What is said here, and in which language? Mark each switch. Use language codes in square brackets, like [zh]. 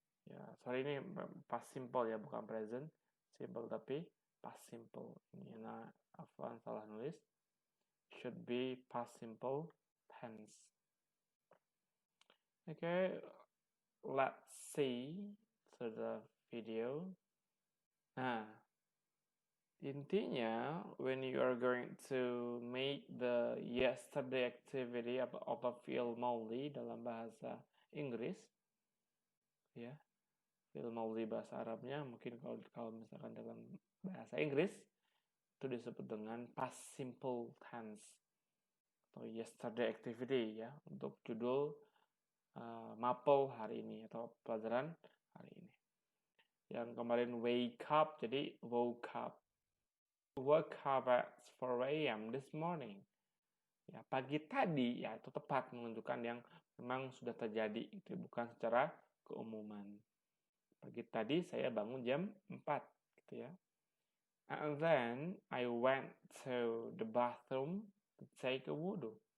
[id] Ya, sorry ini past simple ya, bukan present simple tapi past simple. Ini afwan salah nulis. [en] Should be past simple tense. Okay, let's see to the video. [id] Nah, intinya, [en] when you are going to make the yesterday activity of a [id] fi'il maudhi dalam bahasa Inggris, ya, fi'il maudhi bahasa Arabnya, mungkin kalau misalkan dalam bahasa Inggris itu disebut dengan past simple tense atau yesterday activity ya, untuk judul mapel hari ini atau pelajaran hari ini. Yang kemarin [en] wake up, [id] jadi [en] woke up. Woke up at 4 a.m. this morning. [id] Ya, pagi tadi ya, itu tepat menunjukkan yang memang sudah terjadi, itu bukan secara keumuman. Pagi tadi saya bangun jam 4 gitu ya. [en] And then I went to the bathroom to take a wudu.